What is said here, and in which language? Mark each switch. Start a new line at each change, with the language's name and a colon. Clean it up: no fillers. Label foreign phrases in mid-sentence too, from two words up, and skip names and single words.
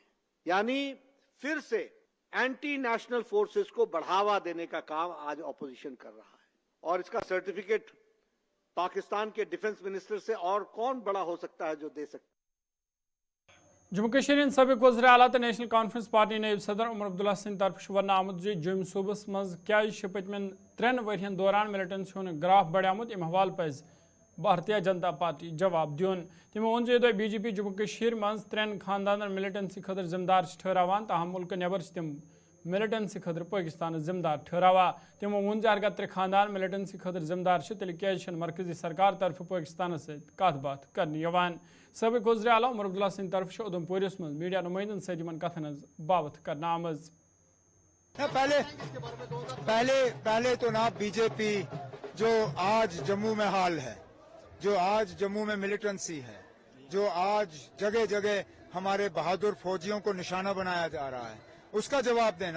Hindi: यानी फिर से
English: anti national forces
Hindi: को बढ़ावा देने का काम आज ऑपोजिशन कर रहा है और इसका सर्टिफिकेट पाकिस्तान के
English: defence minister
Hindi: से और कौन बड़ा हो सकता है जो दे सकता है।
Kashmiri: जम्मू कश्मीर सबक वज़ीर आला तो नेशनल कॉन्फ्रेंस पार्टी नायब सदर उमर अब्दुल्ला सिंह तरफ वन आमुत जुम सूबस मज क्या पतमन 3 वरियन दौरान मिलिटेंसी हूं ग्राफ बढ़ियामुत अम हवाल पज भारतीय जनता पार्टी जवाब दिन। तमो वोन जो BJP जम्मू कश्मीर मज 3 खानदान मिलिटेंसी खतर जिम्मेदार ठहरावान, ताहम मुल्क नेबर तिम मिलिटेंसी खतर पाकिस्तान जिम्मेदार ठहरावा तमो वोन अगर त्रे खानदान मिलिटेंसी खतर जिम्मेदार तेल क्या मरकजी सरकार तरफ पाकिस्तान सत कत बात कर सबक वज़ीर आला उमर अब्दुल्ला सिंह तरफ उधमपुरस मं मीडिया नुमाइंदन सत कथन बावत कर आमज।
Hindi: पहले तो ना बीजेपी जो आज जम्मू में हाल है, जो आज जम्मू में मिलिटेंसी है, जो आज जगह जगह हमारे बहादुर फौजियों को निशाना बनाया जा रहा है, उसका जवाब देना।